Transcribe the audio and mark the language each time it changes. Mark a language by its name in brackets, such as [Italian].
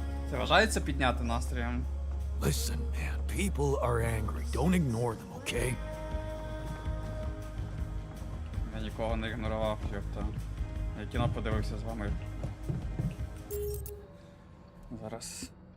[Ukrainian] Це вважається підняти настроєм? [English] Listen, man, people are angry. Don't ignore them, okay? [Ukrainian] Я нікого не ігнорував, йопта. Я кіно подивився з вами. Зараз.